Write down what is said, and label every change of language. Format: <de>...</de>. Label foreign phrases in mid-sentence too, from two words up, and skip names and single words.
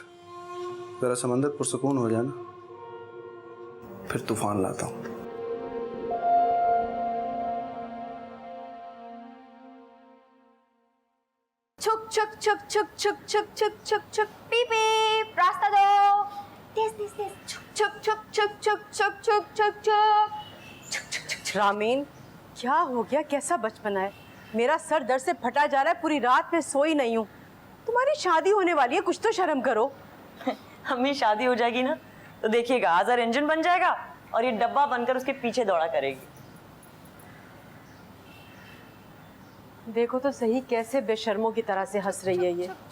<hi>जरा समंदर पुरसुकून हो जाए ना, फिर तूफान लाता हूँ। छुक छुक छुक छुक छुक छुक छुक छुक छुक पीप पीप, रास्ता दो। तेज छुक छुक छुक छुक छुक छुक छुक छुक छुक। रामीन, क्या हो गया? कैसा बचपना है? मेरा सर दर्द से फटा जा रहा है, पूरी रात में सोई नहीं हूँ। तुम्हारी शादी होने वाली है, कुछ तो शर्म करो। अम्मी शादी हो जाएगी ना तो देखिएगा, आज़ार इंजन बन जाएगा और ये डब्बा बनकर उसके पीछे दौड़ा करेगी। देखो तो सही कैसे बेशर्मों की तरह से हंस रही है ये।</hi>